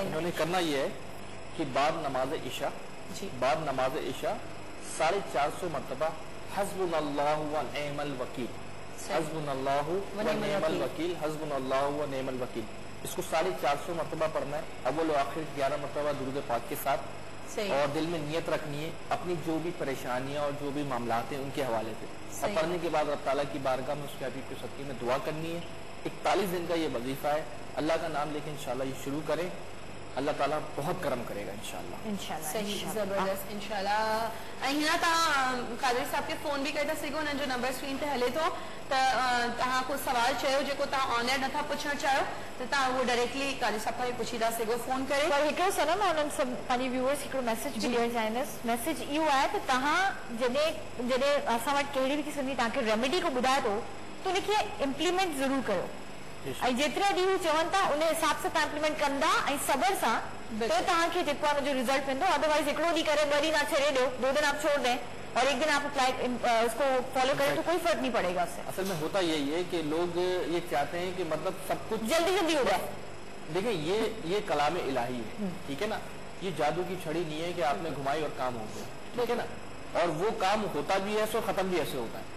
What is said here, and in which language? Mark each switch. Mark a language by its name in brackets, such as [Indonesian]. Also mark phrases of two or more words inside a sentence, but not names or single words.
[Urdu] انہوں‌نے کرنا یہ ہے کہ بعد نماز عشاء 450 مرتبہ [Arabic] حسبنا‌الله و نعم الوكيل، حسبنا‌الله و نعم الوكيل، حسبنا‌الله و نعم الوكيل, [Urdu] اسکو 450 مرتبہ پڑھنا ہے، اول اور آخر 11 مرتبہ درود پاک کے ساتھ، اور دل میں نیت رکھنی ہے اپنی جو بھی پریشانیاں اور جو بھی معاملات ہیں انکے حوالے سے، اور پڑھنے کے بعد رب تعالیٰ کی بارگاہ میں اسکے حبیب کے صدقے میں دعا کرنی ہے. 41 دن کا یہ وظیفہ ہے. اللہ کا نام لیکے انشاءاللہ یہ شروع کریں، اللہ تعالیٰ بہت کرم کریگا انشاءاللہ. صحیح، زبردست انشاءاللہ. [Sindhi] ऐं हिन तव्हां कादरी साहब के फोन भी करे था सघो, हुननि जो नंबर स्क्रीन ते हले थो, त तव्हां को सवाल चयो जेको तव्हां ऑनलाइन नथा पुछणु चाहियो त तव्हां उहो डायरेक्टली कादरी साहब खां पुछी था सघो फोन करे। पर हिकिड़ो सनम उन्हनि सभु पंहिंजे व्यूअर्स हिकिड़ो मैसेज बि ॾियणु चाहींदसि। मैसेज इहो आहे त तव्हां जॾहिं असां वटि कहिड़ी बि क़िस्म जी तव्हांखे रेमेडी को ॿुधाए थो त उनखे इम्प्लीमेंट ज़रूर कयो, ऐं जेतिरा ॾींहं चवनि था उन हिसाब सां तव्हां इम्प्लीमेंट कंदा ऐं सबर सां, तो तव्हांखे जेको आहे उनजो रिजल्ट मिलंदो। अदरवाइज हिकिड़ो ॾींहुं करे 2 दिन आप छॾे ॾियो, [Urdu] 2 دن آپ چھوڑ دیں اور 1 دن آپ اسکو فالو کریں تو کوئی فرق نہیں پڑیگا اس‌سے. اصل میں ہوتا یہی ہے کہ لوگ یہ چاہتے ہیں کہ مطلب سب کچھ جلدی ہو جائے. دیکھیے، یہ کلام الٰہی ہے، ٹھیک ہے نا، یہ جادو کی چھڑی نہیں ہے کہ آپنے گھمائی اور کام ہو گیا، ٹھیک ہے نا، اور وہ کام ہوتا بھی ایسے اور ختم بھی ایسے ہوتا ہے.